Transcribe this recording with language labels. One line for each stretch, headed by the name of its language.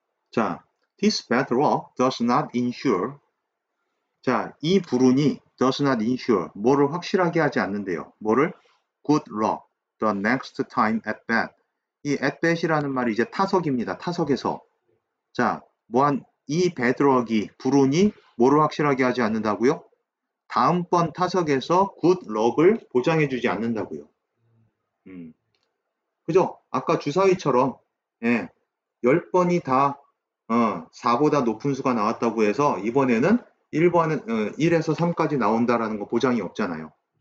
English: 자, this bad luck does not ensure.
Korean: 자, 이 불운이
English: does not ensure
Korean: 뭐를 확실하게 하지 않는데요. 뭐를?
English: good luck the next time at bat.
Korean: 이 at bat이라는 말이 이제 타석입니다. 타석에서. 자, 이 bad luck이 불운이 뭐를 확실하게 하지 않는다고요? 다음번 타석에서 good luck을 보장해주지 않는다고요. 그죠? 아까 주사위처럼 예, 10번이 다 4보다 높은 수가 나왔다고 해서 이번에는 1에서 3까지 나온다라는 거 보장이 없잖아요.